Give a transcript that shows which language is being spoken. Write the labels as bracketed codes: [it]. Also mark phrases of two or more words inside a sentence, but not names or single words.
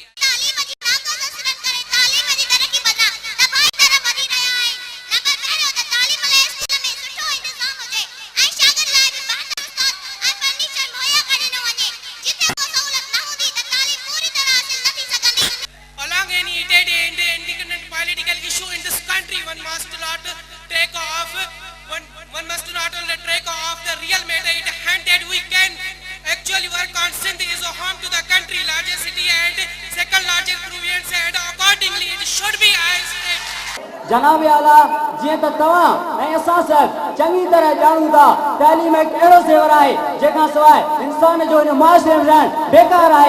[sd] तालीम जी ताक़त असरत करे तालीम जी तरक़ी बना तबाही तरफ़ वधी रहिया आहिनि। नंबर पहिरियों त तालीम लाइ स्कूल में सुठो इंतज़ाम हुजे ऐं शागिर्द लाइ बि बहितर उस्ताद ऐं फर्नीचर मुहैया करे न वञे। जिथे को सहूलियत न हूंदी त तालीम पूरी तरह हासिल न थी सघंदी। [en] Along any day-to-day independent political issue in this country, one must not take off the real matter in hand that we can actually work on. Sindh is a home to the country, largest city and second largest province, and accordingly it should be our state. [sd] जनाब आला जीअं त तव्हां ऐं असां सभु चङी तरह ॼाणूं था तइलीम हिकु अहिड़ो ज़ेवर आहे जंहिंखां सवाइ इंसान जो हिन मुआशिरे में रहणु बेकार आहे।